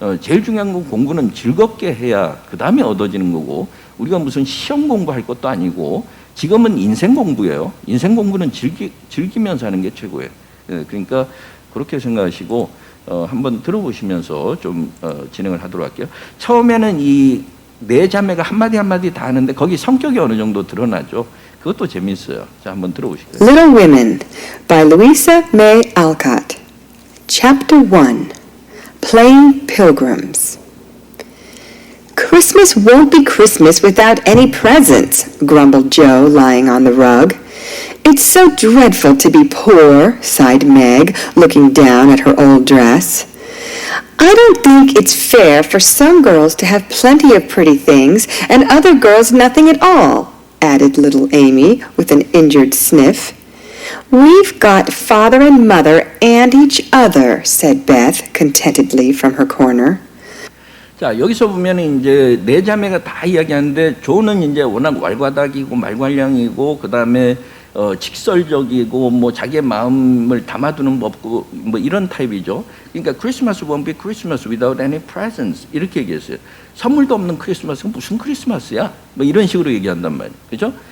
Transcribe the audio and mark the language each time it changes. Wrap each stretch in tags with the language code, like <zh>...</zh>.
<ko>제일 중요한 건 공부는 즐겁게 해야 그 다음에 얻어지는 거고, 우리가 무슨 시험 공부할 것도 아니고 지금은 인생 공부예요. 인생 공부는 즐기면서 하는 게 최고예요. 예, 그러니까 그렇게 생각하시고 한번 들어보시면서 좀 진행을 하도록 할게요. 처음에는 이 네 자매가 한마디 다 하는데 거기 성격이 어느 정도 드러나죠. 그것도 재밌어요. 자, 한번 들어보실게요.</ko> <en>Little Women by Louisa May Alcott. Chapter 1. Playing Pilgrims. Christmas won't be Christmas without any presents, grumbled Joe, lying on the rug. It's so dreadful to be poor, sighed Meg, looking down at her old dress. I don't think it's fair for some girls to have plenty of pretty things and other girls nothing at all, added little Amy with an injured sniff. We've got father and mother and each other, said Beth contentedly from her corner.</en> <ko>자, 여기서 보면 이제 네 자매가 다 이야기하는데, 조는 이제 워낙 왈가닥이고 말괄량이고, 그 다음에 직설적이고 뭐 자기의 마음을 담아두는 법고 뭐 이런 타입이죠. 그러니까</ko> <en>Christmas won't be Christmas without any presents</en> <ko>이렇게 얘기했어요. 선물도 없는 크리스마스는 무슨 크리스마스야? 뭐 이런 식으로 얘기한단 말이에요. 그렇죠?</ko>